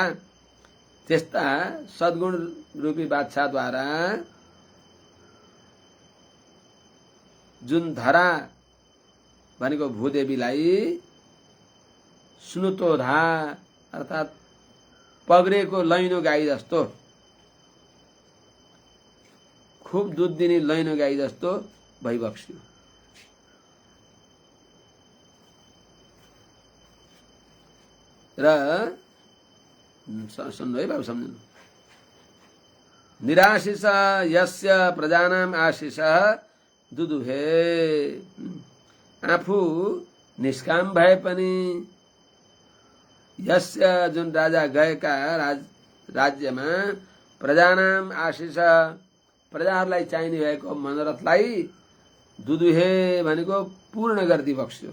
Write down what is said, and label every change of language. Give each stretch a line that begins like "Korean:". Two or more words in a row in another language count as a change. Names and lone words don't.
Nepali: त्यस्ता सद्गुण रूपी बादशाहद्वारा जुन धरा भनेको भूदेवीलाई स्नुतोधा अर्थात पग्रेको लैनो गाई जस्तो, खूब दूध दिने लैनो गाई जस्तो भइबक्स्यो। र सुन्नु है बाबु, सम्झनु।
Sanskrit: निराशिष यस्य प्रजानाम आशिष दुदुहे,
Nepali: आफू निष्काम भए पनि यस्य जुन राजा गएका राज्यमा
Sanskrit: प्रजानाम आशिष
Nepali: प्रजाहरूलाई चाहिने भएको मनोरथलाई दुदुहे भनेको पूर्ण गर्दी बक्स्यो।